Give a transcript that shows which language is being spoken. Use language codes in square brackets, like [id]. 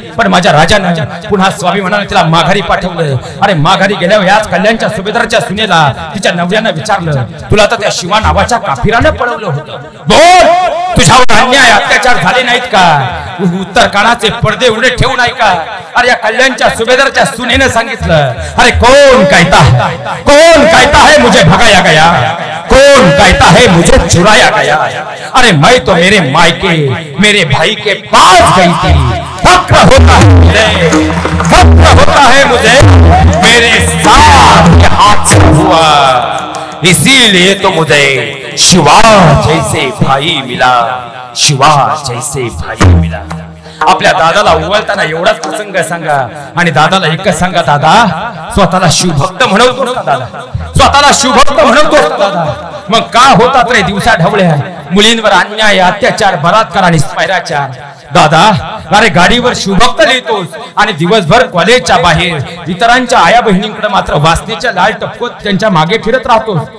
[mr] पण माझ्या राजानं पुन्हा स्वाभिमानाने तिला माघारी पाठवलं. अरे माघारी गेल्यावर याच कल्याणच्या सुभेदाराच्या सुनेला तिच्या नवऱ्यानं विचारलं, तुला तर त्या शिवा नावाच्या काफिरानं पळवलं होतं, बोल तुझ्यावर अन्याय अत्याचार झाले नाहीत का? उत्तर कानाचे पडदे उघडे ठेवू नाही का? अरे या कल्याणच्या सुभेदारच्या सुनेनं सांगितलं, [hi] अरे कौन कहता है मुझे भगाया गया, कौन कहता है मुझे चुराया गया? अरे मैं तो मेरे मायके मेरे भाई के पास गई थी, फक्र होता है मुझे मेरे साथ के हाथ से हुआ, इसीलिए तो मुझे शिवा जैसे भाई मिला, शिवा जैसे भाई मिला. [mr] आपल्या दादाला उवळताना एवढाच प्रसंग सांगा आणि दादाला एकच सांगा, दादा स्वतःला शिवभक्त म्हणवतो दादा, स्वतःला शिवभक्त म्हणवतो दादा. मग का होतात रे दिवसा ढवळ्या, मुलींवर अन्याय अत्याचार बलात्कार आणि स्वैराचार? दादा अरे गाडीवर शिवभक्त लिहितोस आणि दिवसभर कॉलेजच्या बाहेर इतरांच्या आया बहिणींकडे मात्र वासनेच्या लाल टपकत त्यांच्या मागे फिरत राहतोस.